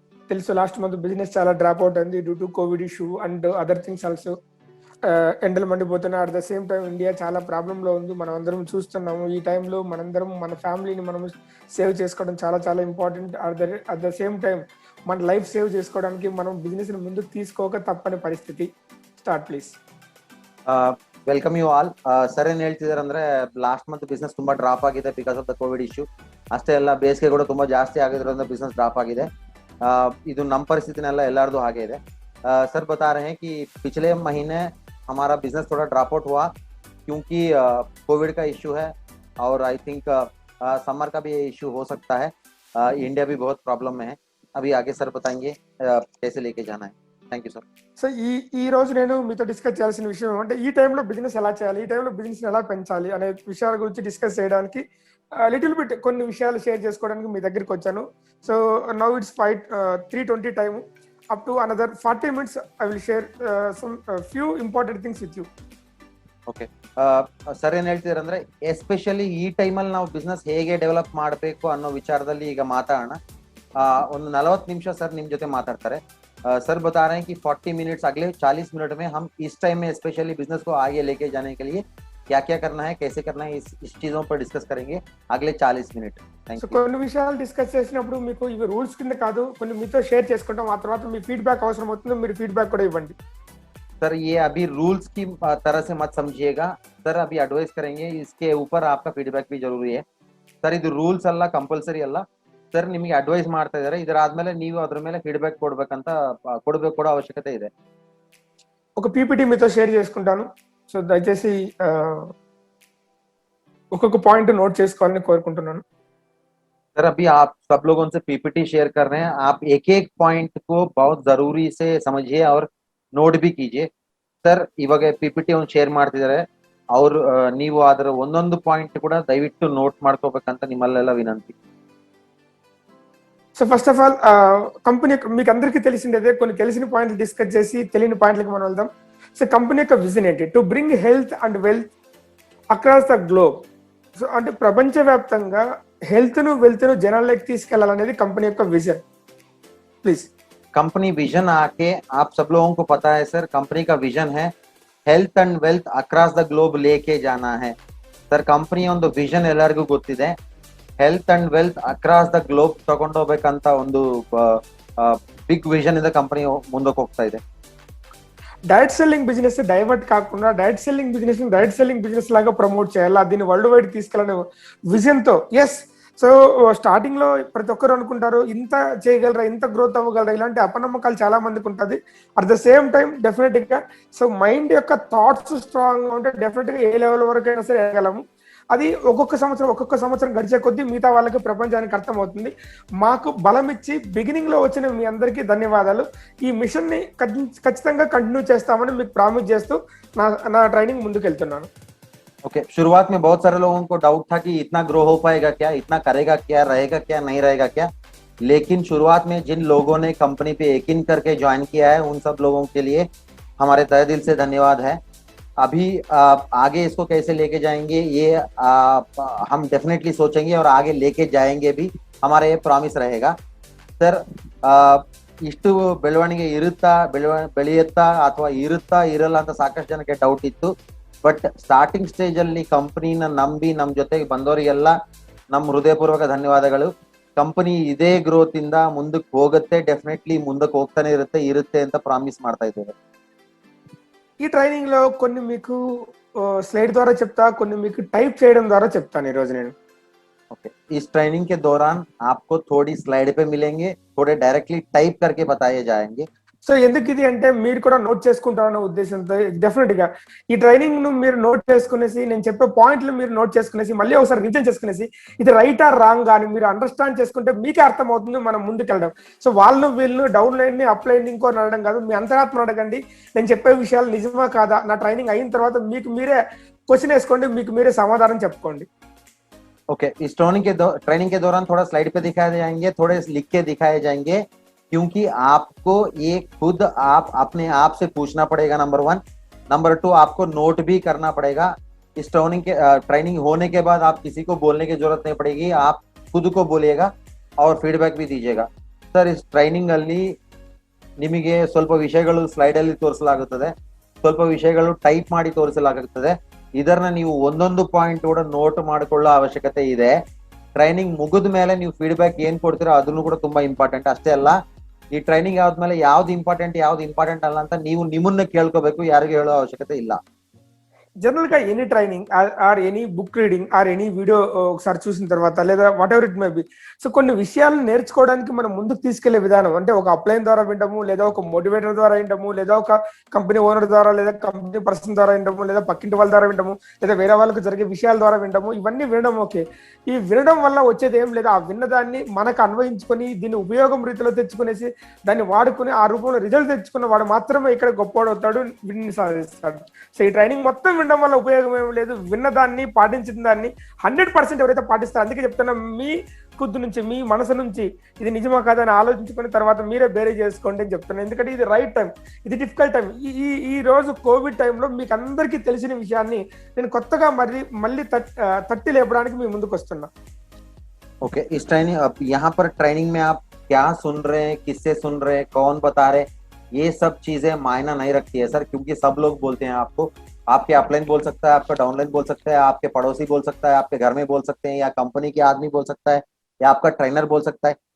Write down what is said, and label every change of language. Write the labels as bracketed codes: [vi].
[te] తెలుసు last month business చాలా drop out అయింది [en] Due to Covid issue and other things also. [te] ఎండలు మండిపోతున్నాయి. [en] at the same time [te] India చాలా ప్రాబ్లంలో ఉంది. మనం అందరం చూస్తున్నాము. ఈ టైంలో మనందరం మన ఫ్యామిలీని మనం సేవ్ చేసుకోవడం చాలా చాలా important. [en] at the same time [te] మన లైఫ్ సేవ్ చేసుకోవడానికి మనం బిజినెస్ని ముందుకు తీసుకోక తప్పని పరిస్థితి. [en] Start please. Welcome you all. [kn] Sir ಏನ್ ಹೇಳ್ತಿದಾರೆ ಅಂದ್ರೆ ಲಾಸ್ಟ್ ಮಂತ್ ಬಿಸ್ನೆಸ್ ತುಂಬಾ ಡ್ರಾಪ್ ಆಗಿದೆ because of the Covid issue. ಅಷ್ಟೇ ಅಲ್ಲ, ಬೇಸಿಗೆ ಕೂಡ ತುಂಬಾ ಜಾಸ್ತಿ ಆಗಿದ್ರಿಂದ ಬಿಸ್ನೆಸ್ ಡ್ರಾಪ್ ಆಗಿದೆ. ಇದು ನಮ್ಮ ಪರಿಸ್ಥಿತಿನೆಲ್ಲ ಎಲ್ಲಾರ್ದು ಹಾಗೆ ಇದೆ. [hi] सर बता रहे हैं कि पिछले महीने हमारा बिजनेस थोड़ा ड्रॉप आउट हुआ क्योंकि कोविड का इश्यू है और आई थिंक समर का भी ये इश्यू हो सकता है. इंडिया भी बहुत प्रॉब्लम में है. अभी आगे सर बताएंगे कैसे लेके जाना है. [en] Thank you sir. [te] సో ఈ రోజు నేను మీతో డిస్కస్ చేయాల్సిన విషయం ఏమంటే ఈ టైంలో బిజినెస్ ఎలా చేయాలి, ఈ టైంలో బిజినెస్ ఎలా పెంచాలి అనే విషయాల గురించి డిస్కస్ చేయడానికి లిటిల్ బిట్ కొన్ని విషయాలు షేర్ చేసుకోవడానికి మీ దగ్గరికి వచ్చాను. [en] So now it's 3:20 time. Up to another 40 minutes I will share some few important things with you. [kn] Okay sir ಏನ್ ಹೇಳ್ತಿದಾರೆ ಅಂದ್ರೆ ಎಸ್ಪೆಷಲಿ ಈ ಟೈಮಲ್ಲಿ ನಾವು ಬಿಸ್ನೆಸ್ ಹೇಗೆ ಡೆವಲಪ್ ಮಾಡಬೇಕು ಅನ್ನೋ ವಿಚಾರದಲ್ಲಿ ಈಗ ಮಾತಾಡೋಣ. ಒಂದು 40 ನಿಮಿಷ ಸರ್ ನಿಮ್ ಜೊತೆ ಮಾತಾಡ್ತಾರೆ. [hi] सर बता रहे हैं कि 40 मिनट्स अगले 40 मिनट में हम इस टाइम में स्पेशली बिजनेस को आगे लेके जाने के लिए क्या क्या करना है, कैसे करना है, इस चीजों पर डिस्कस करेंगे अगले 40 मिनट. [te] సో కొన్ని విషయాలు డిస్కస్ చేసినప్పుడు మీకు ఇవి రూల్స్ కింద కాదు, కొన్ని మీతో షేర్ చేసుకుంటాం. ఆ తర్వాత మీ ఫీడ్బ్యాక్ అవసరం అవుతుంది, మీరు ఫీడ్బ్యాక్ కూడా ఇవ్వండి. [hi] सर ये अभी रूल्स की तरह से मत समझिएगा. सर अभी एडवाइस करेंगे, इसके ऊपर आपका फीडब्याक भी जरूरी है. [kn] सर ಇದು ರೂಲ್ಸ್ ಅಲ್ಲ, ಕಂಪಲ್ಸರಿ ಅಲ್ಲ. ಸರ್ ನಿಮಗೆ ಅಡ್ವೈಸ್ ಮಾಡ್ತಾ ಇದ್ದಾರೆ. ಇದರಾದ್ಮೇಲೆ ನೀವು ಅದ್ರ ಮೇಲೆ ಫೀಡ್ಬ್ಯಾಕ್ ಕೊಡೋ ಅವಶ್ಯಕತೆ ಇದೆ. [te] ఒక పీపీటీ మీతో షేర్ చేసుకుంటాను. సో దయచేసి ఒక్కొక్క పాయింట్ నోట్ చేసుకోవాలని కోరుకుంటున్నాను. [hi] सर अभी आप सब लोगों से पीपीटी शेयर कर रहे हैं. आप एक एक पॉइंट को बहुत जरूरी से समझिए और नोट भी कीजिए. [kn] ಸರ್ ಇವಾಗ ಪಿಪಿಟಿ ಒಂದು ಶೇರ್ ಮಾಡ್ತಿದ್ದಾರೆ. ಅವ್ರು ನೀವು ಅದರ ಒಂದೊಂದು ಪಾಯಿಂಟ್ ಕೂಡ ದಯವಿಟ್ಟು ನೋಟ್ ಮಾಡ್ಕೋಬೇಕಂತ ನಿಮ್ಮಲ್ಲೆಲ್ಲ ವಿನಂತಿ. [te] So first of all company మీకు అందరికీ తెలిసిందే, కొన్ని తెలిసిన పాయింట్లు డిస్కస్ చేసి తెలియని పాయింట్లకి మనం వెళ్దాం. సో కంపెనీ యొక్క విజన్ ఏంటి? [en] To bring health and wealth across the globe. [te] So అంటే ప్రపంచవ్యాప్తంగా హెల్త్ ను వెల్త్ ను జనాల్లోకి తీసుకెళ్లాలనేది కంపెనీ యొక్క విజన్. [en] Please. [hi] कंपनी विजन आके आप सब लोगों को पता है सर, कंपनी का विजन है [en] health and wealth across the globe [hi] लेके जाना है. [kn] सर कंपनी ಒಂದು ವಿಷನ್ ಎಲ್ಲರಿಗೂ ಗೊತ್ತಿದೆ. [en] health and wealth across the globe [kn] ತಗೊಂಡೋಗ್ಬೇಕಂತ ಒಂದು ಬಿಗ್ ವಿಷನ್ ಇಂದ ಕಂಪನಿ ಮುಂದಕ್ಕೆ ಹೋಗ್ತಾ ಇದೆ. [te] డైరెక్ట్ సెల్లింగ్ బిజినెస్ డైవర్ట్ కాకుండా డైరెక్ట్ సెల్లింగ్ బిజినెస్ లాగా ప్రమోట్ చేయాలా, దీన్ని వరల్డ్ వైడ్ తీసుకెళ్ళాలనే విజన్ తో. ఎస్. సో స్టార్టింగ్ లో ప్రతి ఒక్కరు అనుకుంటారు ఇంత చేయగలరా, ఇంత గ్రోత్ అవ్వగలరా, ఇలాంటి అపనమ్మకాలు చాలా మందికి ఉంటుంది. [en] at the same time [te] definite గా సో మైండ్ యొక్క థాట్స్ స్ట్రాంగ్ గా ఉంటే డెఫినెట్ గా ఏ లెవెల్ వరకైనా సరే వెళ్ళగలము. అది ఒక్కొక్క సంవత్సరం గడిచే కొద్దీ మిగతా వాళ్ళకి ప్రపంచానికి అర్థమవుతుంది. మాకు బలం ఇచ్చి బిగినింగ్ లో వచ్చిన మీ అందరికీ ధన్యవాదాలు. ఈ మిషన్ ని ఖచ్చితంగా కంటిన్యూ చేస్తామని మీకు ప్రామిస్ చేస్తూ నా ట్రైనింగ్ ముందుకు వెళ్తున్నాను. [hi] ओके शुरुआत में बहुत सारे लोगों को डाउट था कि इतना ग्रो हो पाएगा क्या, इतना करेगा क्या, रहेगा क्या, नहीं रहेगा क्या. लेकिन शुरुआत में जिन लोगों ने कंपनी पे यकीन करके ज्वाइन किया है उन सब लोगों के लिए हमारे तहे दिल से धन्यवाद है. अभी आगे इसको कैसे लेके जाएंगे ये हम डेफिनेटली सोचेंगे और आगे लेके जाएंगे भी, हमारा ये प्रॉमिस रहेगा. [kn] सर ಇಷ್ಟು ಬೆಳವಣಿಗೆ ಬೆಳೆಯುತ್ತಾ ಅಥವಾ ಇರುತ್ತಾ ಇರಲ್ಲ ಅಂತ ಸಾಕಷ್ಟು ಜನಕ್ಕೆ ಡೌಟ್ ಇತ್ತು. ಬಟ್ ಸ್ಟಾರ್ಟಿಂಗ್ ಸ್ಟೇಜ್ ಅಲ್ಲಿ ಕಂಪನಿನ ನಂಬಿ ನಮ್ಮ ಜೊತೆಗೆ ಬಂದವರಿಗೆಲ್ಲ ನಮ್ಮ ಹೃದಯಪೂರ್ವಕ ಧನ್ಯವಾದಗಳು. ಕಂಪನಿ ಇದೇ ಗ್ರೋತ್ ಇಂದ ಮುಂದಕ್ಕೆ ಹೋಗುತ್ತೆ, ಡೆಫಿನೆಟ್ಲಿ ಮುಂದಕ್ಕೆ ಹೋಗ್ತಾನೆ ಇರುತ್ತೆ ಅಂತ ಪ್ರಾಮಿಸ್ ಮಾಡ್ತಾ ಇದ್ದೇವೆ. [te] ఈ ట్రైనింగ్ లో కొన్ని మీకు స్లైడ్ ద్వారా చెప్తా, కొన్ని మీకు టైప్ చేయడం ద్వారా చెప్తాను ఈ రోజు నేను. [hi] ओके इस ट्रेनिंग के दौरान आपको थोड़ी स्लाइड पे मिलेंगे, थोड़े डायरेक्टली टाइप करके बताए जाएंगे. [te] సో ఎందుకు ఇది అంటే మీరు కూడా నోట్ చేసుకుంటారన్న ఉద్దేశంతో డెఫినెట్ గా ఈ ట్రైనింగ్ ను మీరు నోట్ చేసుకునేసి, నేను చెప్పే పాయింట్లు మీరు నోట్ చేసుకునేసి మళ్ళీ ఒకసారి రివిజన్ చేసుకునేసి ఇది రైట్ ఆర్ రాంగ్ అని మీరు అండర్స్టాండ్ చేసుకుంటే మీకే అర్థం అవుతుంది మనం ముందుకెళ్ళడం. సో వీళ్ళు డౌన్ లైన్ ని అప్ లైన్ ఇంకో అడగడం కాదు, మీ అంతరాత్మ అడగండి. నేను చెప్పే విషయాలు నిజమా కాదా, నా ట్రైనింగ్ అయిన తర్వాత మీకు మీరే క్వశ్చన్ వేసుకోండి, మీకు మీరే సమాధానం చెప్పుకోండి. [hi] ओके इस ट्रेनिंग के दौरान थोड़ा स्लाइड पे दिखाए जाएंगे, थोड़े लिख के दिखाए जाएंगे, क्योंकि आपको ये खुद आप अपने आप से पूछना पड़ेगा. नंबर 1. नंबर 2 आपको नोट भी करना पड़ेगा. इस ट्रेनिंग होने के बाद आप किसी को बोलने की जरूरत नहीं पड़ेगी, आप खुद को बोलिएगा और फीडब्ಯಾಕ್ भी दीजिएगा. [kn] ಸರ್ ಇಸ್ ಟ್ರೈನಿಂಗ್ ಅಲ್ಲಿ ನಿಮಗೆ ಸ್ವಲ್ಪ ವಿಷಯಗಳು ಸ್ಲೈಡ್ ಅಲ್ಲಿ ತೋರಿಸಲಾಗುತ್ತದೆ, ಸ್ವಲ್ಪ ವಿಷಯಗಳು ಟೈಪ್ ಮಾಡಿ ತೋರಿಸಲಾಗುತ್ತದೆ. ಇದನ್ನ ನೀವು ಒಂದೊಂದು ಪಾಯಿಂಟ್ ಕೂಡ ನೋಟ್ ಮಾಡಿಕೊಳ್ಳೋ ಅವಶ್ಯಕತೆ ಇದೆ. ಟ್ರೈನಿಂಗ್ ಮುಗಿದ ಮೇಲೆ ನೀವು ಫೀಡ್ಬ್ಯಾಕ್ ಏನ್ ಕೊಡ್ತೀರೋ ಅದನ್ನು ಕೂಡ ತುಂಬಾ ಇಂಪಾರ್ಟೆಂಟ್. ಅಷ್ಟೇ ಅಲ್ಲ, ಈ ಟ್ರೈನಿಂಗ್ ಆದ್ಮೇಲೆ ಯಾವ್ದು ಇಂಪಾರ್ಟೆಂಟ್ ಅಲ್ಲ ಅಂತ ನೀವು ನಿಮ್ಮನ್ನ ಕೇಳ್ಕೋಬೇಕು, ಯಾರಿಗೂ ಹೇಳೋ ಅವಶ್ಯಕತೆ ಇಲ್ಲ. [te] జనరల్ గా [en] any training or any book reading or any video [te] ఒకసారి చూసిన తర్వాత లేదా [en] whatever it may be, [te] so కొన్ని విషయాలను నేర్చుకోవడానికి మనం ముందుకు తీసుకెళ్లే విధానం అంటే ఒక అప్లైన్ ద్వారా వినడము, లేదా ఒక మోటివేటర్ ద్వారా వినడము, లేదా ఒక కంపెనీ ఓనర్ ద్వారా, లేదా కంపెనీ పర్సన్ ద్వారా వినడము, లేదా పక్కింటి వాళ్ళ ద్వారా వినడము, లేదా వేరే వాళ్ళకి జరిగే విషయాల ద్వారా వినడము, ఇవన్నీ వినడం ఓకే. ఈ వినడం వల్ల వచ్చేది ఏం లేదు, ఆ విన్నదాన్ని మనకు అన్వయించుకొని దీన్ని ఉపయోగం రీతిలో తెచ్చుకునేసి దాన్ని వాడుకుని ఆ రూపంలో రిజల్ట్ తెచ్చుకున్న వాడు మాత్రమే ఇక్కడ గొప్పవాడు అవుతాడు, విన్ని సాధిస్తాడు. సో ఈ ట్రైనింగ్ మొత్తం వినడం వల్ల ఉపయోగం ఏమి లేదు, విన్నదాన్ని పాటించిన దాన్ని 100% ఎవరైతే పాటిస్తారో, అందుకే చెప్తున్నా మీ కుద్దు నుంచి మీ మనసు నుంచి ఇది నిజమా కాదా అని ఆలోచించుకుని తర్వాత మీరే బేరే చేసుకోండి అని చెప్తున్నాను. ఎందుకంటే ఇది రైట్ టైం, ఇది డిఫికల్ట్ టైం. ఈ రోజు కోవిడ్ టైంలో మీకు అందరికీ తెలిసిన విషయాన్ని నేను కొత్తగా మళ్ళీ తట్టి లేపడానికి మీ ముందుకు వస్తున్నా. [hi] ओके, इस ट्रेनिंग यहाँ पर ट्रेनिंग में आप क्या सुन रहे हैं, किससे सुन रहे हैं, कौन बता रहे, ये सब चीजें मायना नहीं रखती है सर, क्योंकि सब लोग बोलते हैं आपको. आपके अपलाइन बोल सकता है, आपका डाउनलाइन बोल सकता है, आपके पड़ोसी बोल सकता है, आपके घर में बोल सकते हैं, या कंपनी के आदमी बोल सकता है, या आपका ट्रेनर बोल सकता है.